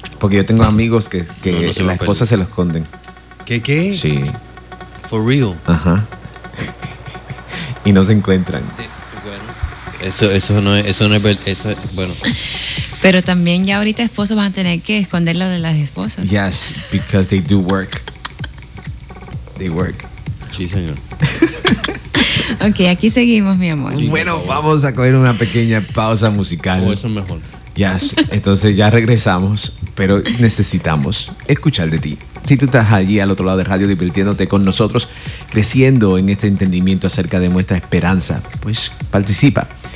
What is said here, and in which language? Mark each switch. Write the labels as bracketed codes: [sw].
[es] Porque yo tengo amigos que las esposas se lo esconden. ¿Qué? Sí. [en] For real. [es] Ajá. Y no se encuentran. Eso no es bueno. Pero también ya ahorita esposos van a tener que esconderlas de las esposas. [en] Yes, because they do work. They work. [es] Sí, señor. Ok, aquí seguimos, mi amor. Bueno, vamos a coger una pequeña pausa musical. O eso mejor. Ya, yes. Entonces ya regresamos, pero necesitamos escuchar de ti. Si tú estás allí al otro lado de radio divirtiéndote con nosotros, creciendo en este entendimiento acerca de nuestra esperanza, pues participa.